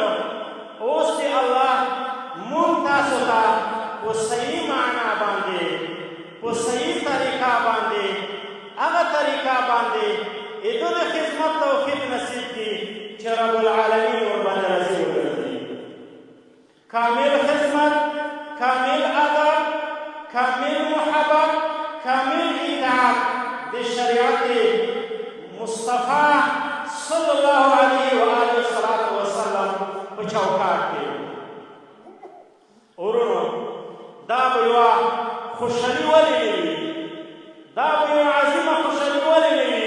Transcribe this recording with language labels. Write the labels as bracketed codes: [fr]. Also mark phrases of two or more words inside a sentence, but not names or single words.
[ps] اوس دې الله مونږ تاسو ته په صحیح معنا باندې، په صحیح طریقه باندې، هغه طریقه باندې د دغې خدمت توفیق نصیب کړي چې [ar] رب العالمین [ps] ورباندې راضي وګرځي. کامل خدمت، کامل ادب، کامل محبت، کامل اطاعت د شریعت مصطفی [ar] صلی الله علیه و آله وسلم [ps] په چوکاټ کې. ورونو، دا به یوه خوشحالي ولې نه وي؟ دا به یوه عظیمه خوشحالي ولې نه وي؟